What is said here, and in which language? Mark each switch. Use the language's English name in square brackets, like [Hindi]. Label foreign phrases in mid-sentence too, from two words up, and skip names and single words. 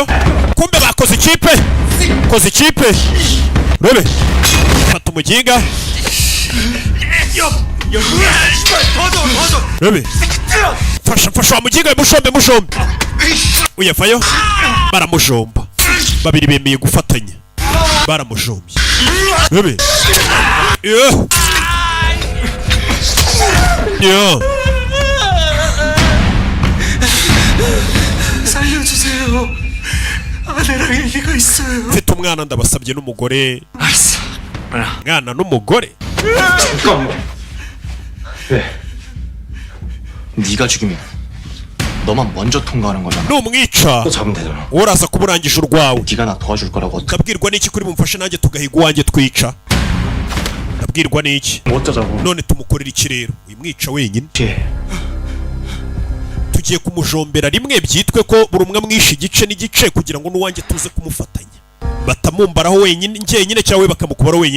[Kinyarwanda] kumbe bakoze ikipe rebe fata umuginga. rebe fasha wa muginga mushombe uyavayo. baramujomba babiri bemeye gufatanya baramujombye. rebe [Korean] 살려주세요. 아내랑 얘기가 있어요. [Kinyarwanda] mfite umwana ndabasabye n'umugore. [Korean] 알았어. [Kinyarwanda] mwana n'umugore. [Korean] 잠깐만. 왜? 네가 죽이면 너만 먼저 통과하는 거잖아. [Kinyarwanda] numwica [Korean] 또 잡으면 되잖아. [Kinyarwanda] uraza kuburangisha urwawe. [Korean] 네가 나 도와줄 거라고 [Kinyarwanda] ndabwirwa n'iki kuri bumfashe nanjye tugahiga uwanjye twica? ndabwirwa n'iki? [Korean] 어쩌자고. [Kinyarwanda] none tumukorera iki rero? uyimwica wenyine tugiye kumujombera rimwe byitwe ko buri umwe mwishe igice n'igice kugira ngo n'uwanjye tuze kumufatanya. batamumbaraho wenyine njyenyine cyangwa bakamukubaraho wenyine.